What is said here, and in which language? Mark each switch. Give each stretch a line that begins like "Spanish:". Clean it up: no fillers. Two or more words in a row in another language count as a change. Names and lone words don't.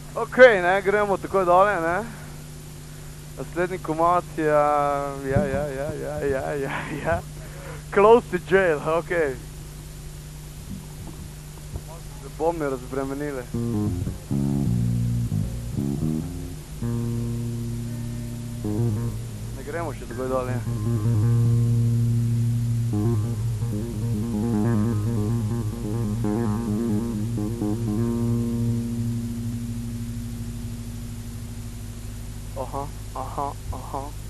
Slovenian: Ok, ne, gremo takoj dole, ne. Naslednji komad je, ja. Close to jail, ok. Se bombne razbremenile. Ne gremo še takoj dole. Aha.